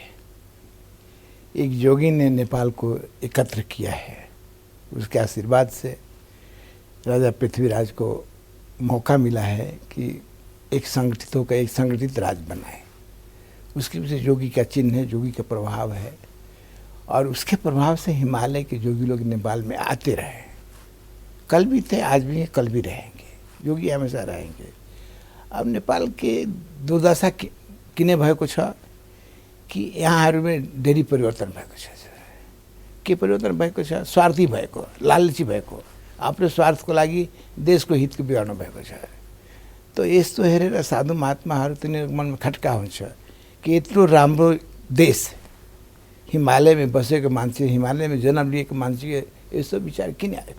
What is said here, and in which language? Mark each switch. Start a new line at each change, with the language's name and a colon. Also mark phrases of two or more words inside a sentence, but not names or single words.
Hindi: एक जोगी ने नेपाल को एकत्र किया है, उसके आशीर्वाद से राजा पृथ्वीराज को मौका मिला है कि एक संगठित होकर एक संगठित राज बनाए। उसके पीछे जोगी का चिन्ह है, जोगी का प्रभाव है, और उसके प्रभाव से हिमालय के जोगी लोग नेपाल में आते रहे। कल भी थे, आज भी हैं, कल भी रहेंगे। जोगी हमेशा रहेंगे।
Nepali: अब नेपाल के दुर्दशा किने भएको छ कि यहाँहरूमा धेरै परिवर्तन भएको छ। के परिवर्तन भएको छ? स्वार्थी भएको, लालची भएको, आफ्नो स्वार्थको लागि देशको हितको बिगार्नु भएको छ। तो यस्तो हेरेर साधु महात्माहरू तिनीहरूको मनमा खट्का हुन्छ कि यत्रो राम्रो देश, हिमालयमा बसेको मान्छे, हिमालयमा जन्म लिएको मान्छे यस्तो विचार किन आएको?